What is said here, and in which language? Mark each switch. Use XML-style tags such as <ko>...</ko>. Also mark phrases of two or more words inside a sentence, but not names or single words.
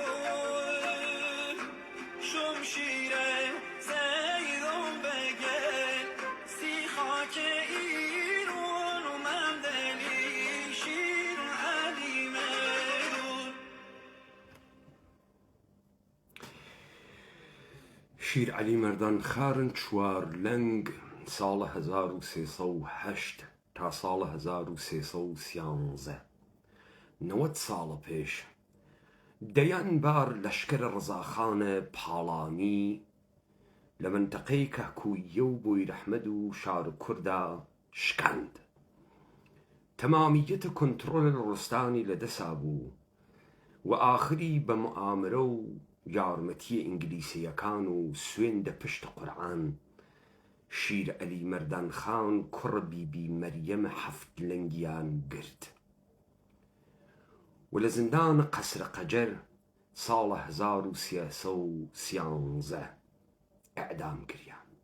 <bqi>شمشیر زیدون بگل سی خاک ایرون و من دلی شیر علی مردون</bqi> <sdh>شیر علی مردان خارن چوار لنگ سال 1308 تا سال 1313 90 سال پیش دەیان بار لەشکر ڕزاخانە پاڵانی لە منتەقەی کەکوویە و بۆیرەحمەد و شار و کووردا شکاند. تەمامیەتە کۆنتڕۆلە ڕۆستانی لەدەسا بوو و ئاخری بە موئامرە و یارمەتیە ئینگلیسیەکان و سوێندە پشت قورعان شیر عەلی مەردان خان کوڕ بیبی مەریەمە هەفت لەنگیان گرت و لە زیندانە قەسرە قەجەر ساڵە 1313 ئەعدام کریان.</sdh>